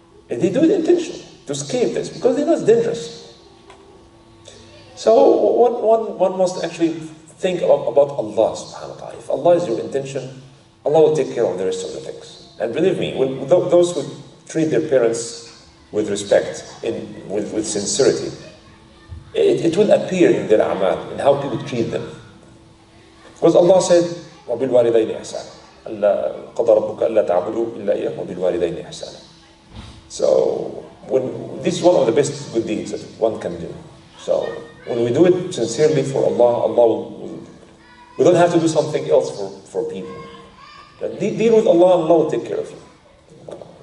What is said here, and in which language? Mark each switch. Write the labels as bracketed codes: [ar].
[en] And they do it intentionally to escape this because they know it's dangerous. So one must actually think about Allah subhanahu wa ta'ala. If Allah is your intention, Allah will take care of the rest of the things. And believe me, those who treat their parents with respect, with sincerity, it will appear in their amal, in how people treat them. Because Allah said, [ar] وَبِالْوَالِدَيْنِ إِحْسَانًا قَضَى رَبُّكَ أَلَّا تَعْبُدُوا إِلَّا إِيَّاهُ وَبِالْوَالِدَيْنِ إِحْسَانًا. [en] So this is one of the best good deeds that one can do. So when we do it sincerely for Allah, we don't have to do something else for people. Deal with Allah, and Allah will take care of you.